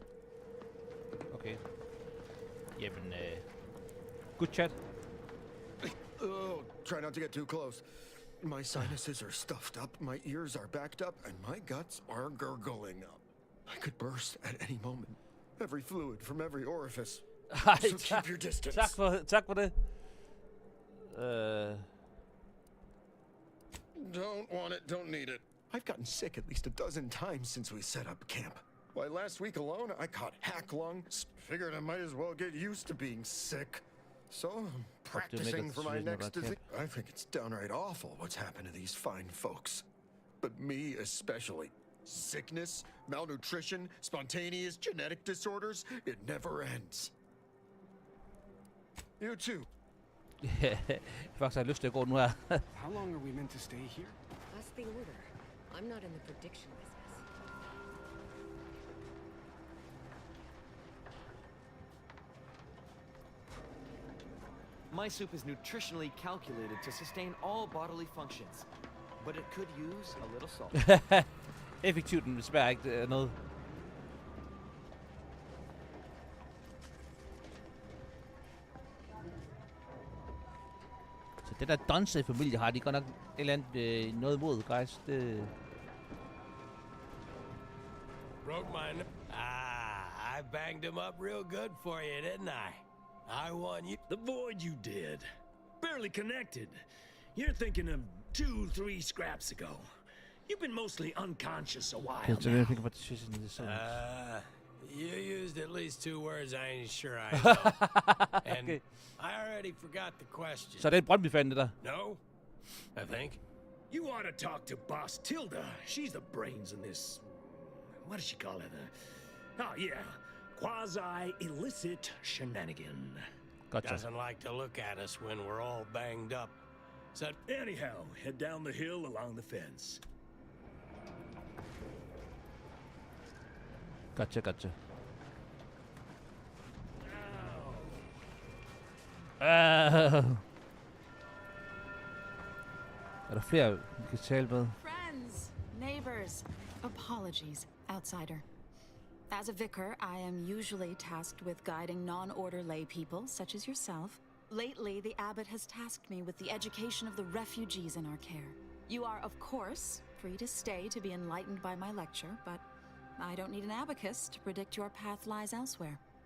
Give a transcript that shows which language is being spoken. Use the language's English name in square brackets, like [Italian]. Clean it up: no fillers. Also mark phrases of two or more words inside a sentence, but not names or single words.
[English] Okay. Jamen, good chat. Oh, try not to get too close. My sinuses are stuffed up, my ears are backed up, and my guts are gurgling up. I could burst at any moment. Every fluid from every orifice. So keep your distance. [Danish] Tak for det. [English] Don't want it, don't need it. I've gotten sick at least a dozen times since we set up camp. Why, last week alone, I caught hack lung. Figured I might as well get used to being sick. So, I'm practicing for my next disease. I think it's downright awful what's happened to these fine folks. But me especially. Sickness, malnutrition, spontaneous genetic disorders, it never ends. You too. [Danish] Faktisk har jeg lyst til at gå nu her. [English] How long are we meant to stay here? That's the order. I'm not in the prediction business. My soup is nutritionally calculated to sustain all bodily functions, but it could use a little salt. [Danish] Effektivt, men det smager ikke noget. Så det der Dunse-familie har de godt nok et eller andet noget imod, guys. Det... [English] Broke mine. I banged him up real good for you, didn't I? I won you. The void you did. Barely connected. You're thinking of 2-3 scraps ago. You've been mostly unconscious a while Can't do now. anything about the decision in the song. You used at least 2 words I ain't sure I know. And Okay. I already forgot the question. [Danish] Så det er en Brøndby-fan, det der. [English] No? I think. You ought to talk to Boss Tilda. She's the brains in this. What does she call it? Oh, yeah. Quasi-illicit shenanigan. Gotcha. Doesn't like to look at us when we're all banged up. So, Anyhow, head down the hill along the fence. Gotcha. [Danish] Er der flere, vi kan tale med? [English] Friends, neighbors, apologies, outsider. As a vicar, I am usually tasked with guiding non-order lay people, such as yourself. Lately, the abbot has tasked me with the education of the refugees in our care. You are, of course, free to stay to be enlightened by my lecture, but I don't need an abacus to predict your path lies elsewhere.